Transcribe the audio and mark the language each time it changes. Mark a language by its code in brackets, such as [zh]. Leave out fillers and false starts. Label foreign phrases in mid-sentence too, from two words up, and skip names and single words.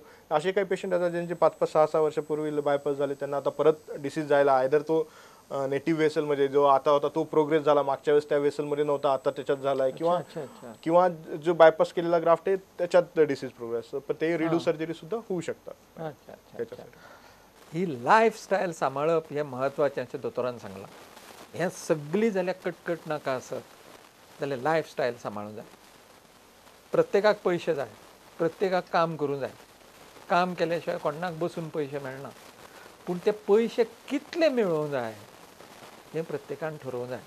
[mr] असे काही पेशंट आता ज्यांचे 5-5, 6-6 वर्षापूर्वी बायपास झाले त्यांना आता परत डिसीज जायला आयदर तो [en] native vessel [mr] जो आता होता तो प्रोग्रेस झाला, मागच्या वेळेस त्या वेसलमध्ये नव्हता आता त्याच्यात झालाय, किंवा जो बायपास केलेला ग्राफ्ट आहे त्याच्यात [en] disease progress, [mr] पण ते [en] reduce surgery [mr] सुद्धा होऊ शकतात त्याच्यासाठी. [kok] ही लाईफस्टाईल सांभाळप हे महत्वाचें अशें दोतोरान सांगलां. हें सगळी जाल्यार कटकट नाका आसत जाल्यार लायफस्टायल सांबाळूंक जाय. प्रत्येकाक पयशे जाय, प्रत्येकाक काम करूंक जाय. काम केल्या शिवाय कोणाक बसून पयशे मेळना. पूण ते पयशे कितले मेळोवंक जाय हें प्रत्येकान ठरोवंक जाय.